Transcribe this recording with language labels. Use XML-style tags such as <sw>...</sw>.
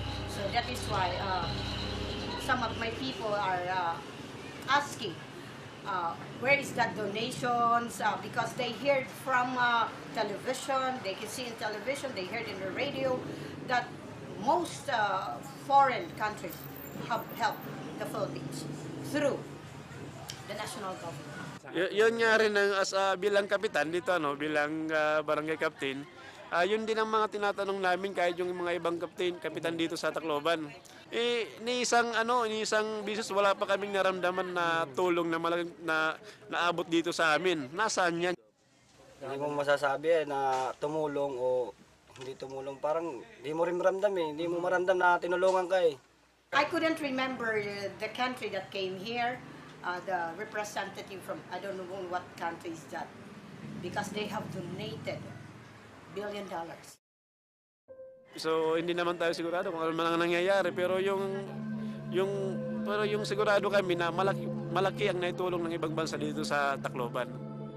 <en>So that is why some of my people are asking where is that donations, because they heard from television, they can see in television, they heard in the radio that most foreign countries have helped the Philippines through the national government.</en> <tl>Yun nga rin bilang kapitan dito, bilang barangay captain, yun din ang mga tinatanong namin kahit yung mga ibang kapitan dito sa Tacloban. Ni isang bisis wala pa kaming naramdaman na tulong na naabot dito sa amin. Nasaan yan? Hindi mo masasabi na tumulong o hindi tumulong. Parang hindi mo rin maramdam Hindi mo maramdam na tinulungan ka</tl> <en>I couldn't remember the country that came here, the representative from, I don't know what country is that, because they have donated $1 billion.</en> <tl>So hindi naman tayo sigurado kung ano man ang nangyayari, pero yung sigurado kami na malaki ang naitulong ng ibang bansa dito sa Tacloban.</tl>